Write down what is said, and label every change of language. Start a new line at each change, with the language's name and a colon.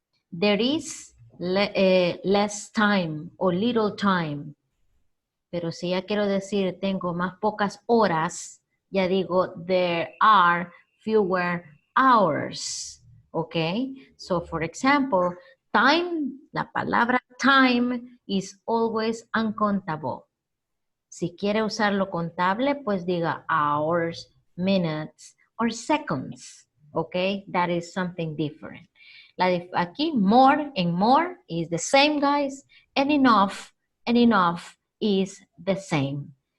English: There is less time or little time.
Spanish: Pero si ya quiero decir tengo más pocas horas, ya digo
English: there are fewer hours. ¿Ok? So, for example, time,
Spanish: la palabra
English: time is always uncountable.
Spanish: Si quiere usarlo contable, pues diga
English: hours, minutes, or seconds. Okay, that is something different.
Spanish: Aquí,
English: more and more is the same, guys, and enough is the same.